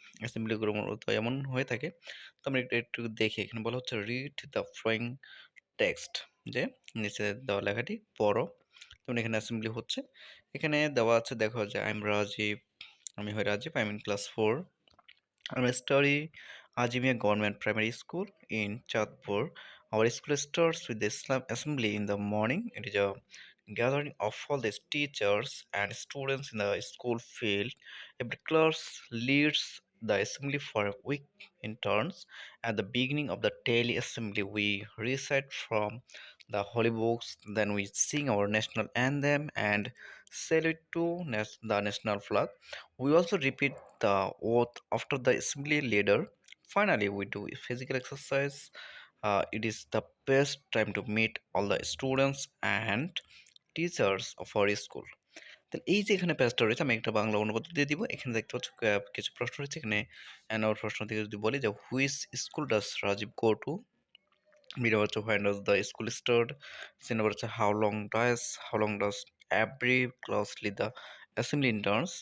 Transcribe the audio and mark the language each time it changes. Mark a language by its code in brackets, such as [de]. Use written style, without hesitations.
[bn] অ্যাসেম্বলিগুলো মূলত এমন হয়ে থাকে। তো আমরা একটু দেখি। এখানে বলা হচ্ছে [en] read the following text, [bn] যে নিচে দেওয়া লেখাটি পড়ো। যেমন এখানে অ্যাসেম্বলি হচ্ছে। এখানে দেওয়া আছে, দেখো যে আমি হয় Rajib, [en] I am in class 4. I study Ajimia Government Primary School in Chatpur. Our school starts with the Islam assembly in the morning. It is a gathering of all the teachers and students in the school field. Every class leads the assembly for a week in turns. At the beginning of the daily assembly, we recite from the holy books, then we sing our national anthem and salute to the national flag. We also repeat the oath after the assembly leader. Finally, we do physical exercise. It is the best time to meet all the students and teachers of our school. [bn] তাহলে এই যে এখানে পেজটা রয়েছে, আমি একটা বাংলা অনুবাদ দিয়ে দিব। এখানে দেখতে পাচ্ছ কিছু প্রশ্ন রয়েছে। এখানে আমার প্রশ্ন থেকে যদি বলি যে [en] which school does Rajib go to, [bn] middle হচ্ছে [en] when does the school start, [bn] C number হচ্ছে [en] How long does every class lead the assembly in turns.